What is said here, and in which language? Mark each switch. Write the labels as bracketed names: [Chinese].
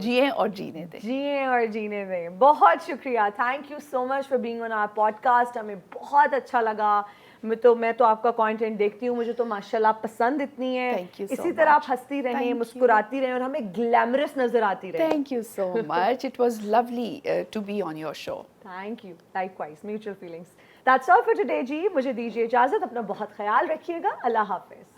[Urdu] جیئیں اور جینے دیں. جیئیں اور جینے دیں. بہت شکریہ, [English] Thank you so much for being on our podcast. [Urdu] ہمیں بہت اچھا لگا, میں تو آپ کا کنٹینٹ دیکھتی ہوں, مجھے تو ماشاءاللہ پسند اتنی ہے. [English] Thank you so [Urdu] اسی طرح آپ [English] much. [Urdu] ہنستی رہیں, [English] Thank you. [Urdu] مسکراتی رہیں اور ہمیں گلیمرس نظر آتی رہیں. [English] Thank you so much. It was lovely to be on your show. Thank you. Likewise. Mutual feelings. That's all for today [Urdu] جی. مجھے دیجیے اجازت, اپنا بہت خیال رکھیے گا. اللہ حافظ.